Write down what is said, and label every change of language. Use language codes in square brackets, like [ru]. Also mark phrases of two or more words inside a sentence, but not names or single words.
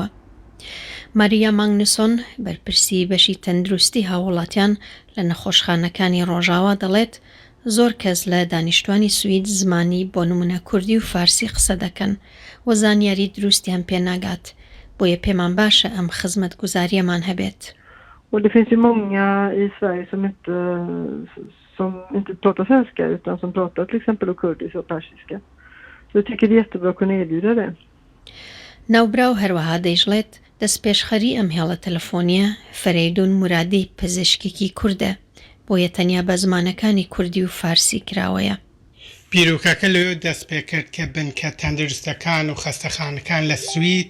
[ckb] ماریا مانگنوسۆن بەرپرسی بەشی تەندروستی هاووڵاتیان لە نەخۆشخانەکانی ڕۆژاوا دەڵێت زۆر کەس لە دانیشتوانی سوید زمانی بۆ نمونە کوردی و فارسی قسە دەکەن و زانیاری دروستیان پێناگات، بۆیە پێمان باشە ئەم خزمەتگوزاریەمان هەبێت. [sv] Och det finns ju många i Sverige som inte pratar svenska utan som pratar till exempel kurdiska och persiska. Så jag tycker det är jättebra att kunna erbjuda det. [ckb] ناوبراو هەروەها دەیژڵێت دەستپێشخەری ئەم هێڵە تەلەفۆنیە فەرەیدون مورادی پزیشکێکی کوردە، بۆیە تەنیا بە زمانەکانی کوردی و فارسی کراوەیە. بیرۆکەکە لەوێ دەست پێ کرد کە بنکە تەندروستەکان و خەستەخانەکان لە سوید